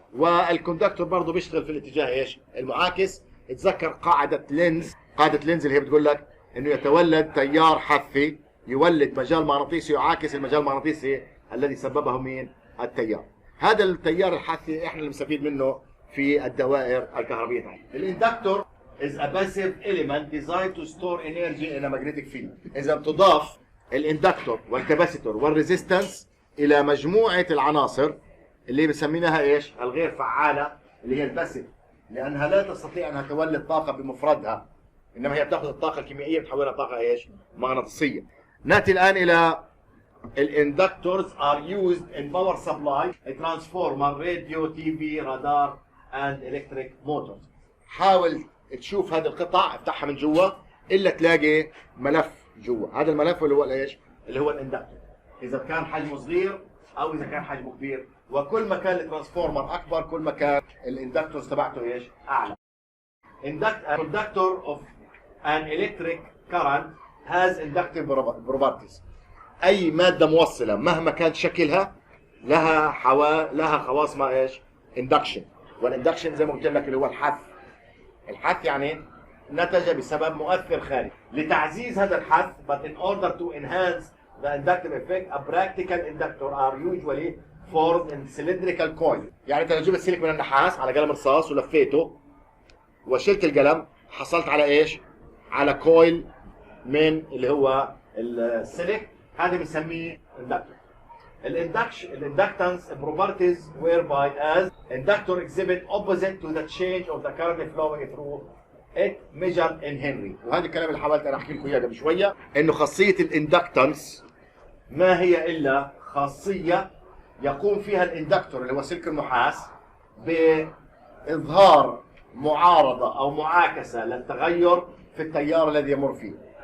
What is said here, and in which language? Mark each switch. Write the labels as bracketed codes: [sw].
[ar] والكوندكتور برضه بيشتغل في الاتجاه ايش؟ المعاكس. اتذكر قاعده لينز اللي هي بتقول لك انه يتولد تيار حثي يولد مجال مغناطيسي يعاكس المجال المغناطيسي الذي سببه مين؟ التيار. هذا التيار الحثي احنا اللي بنستفيد منه في الدوائر الكهربيه تاعتنا. [en] الاندكتور is a passive element designed to store energy in a magnetic field. [ar] اذا تضاف الاندكتور والكاباسيتور والريزيستنس الى مجموعه العناصر اللي بسميناها ايش؟ الغير فعالة، اللي هي الباسيف، لأنها لا تستطيع أنها تولد طاقة بمفردها، إنما هي بتاخذ الطاقة الكيميائية بتحولها طاقة ايش؟ مغناطيسية. نأتي الآن إلى [en] الاندكتورز are used in power supply, a transformer, radio, TV, radar and electric motors. [ar] حاول تشوف هذه القطع، افتحها من جوا إلا تلاقي ملف جوا. هذا الملف اللي هو ايش؟ اللي هو الاندكتور، إذا كان حجمه صغير أو إذا كان حجمه كبير. وكل ما كان الترانسفورمر أكبر كل ما كان الاندكتورز تبعته ايش؟ أعلى. [en] Conductor of an electric current has inductive properties. [ar] اي ماده موصله مهما كان شكلها لها خواص ما ايش؟ اندكشن. والاندكشن زي ما قلت لك اللي هو الحث يعني نتج بسبب مؤثر خارجي. لتعزيز هذا الحث [en] but in order to enhance the inductive effect a practical inductor are usually formed in cylindrical coil. [ar] يعني انت لو جبت سلك من النحاس على قلم رصاص ولفيته وشلت القلم حصلت على ايش؟ على كويل من اللي هو السلك، هذا بنسميه اندكتور. [en] الاندكتنس properties whereby as inductor exhibit opposite to the change of the current flowing through it measured in Henry. [ar] وهذا الكلام اللي حاولت انا احكي لكم اياه قبل شويه، انه خاصيه الاندكتنس ما هي الا خاصيه يقوم فيها الاندكتور اللي هو سلك النحاس باظهار معارضه او معاكسه للتغير في التيار الذي يمر فيه.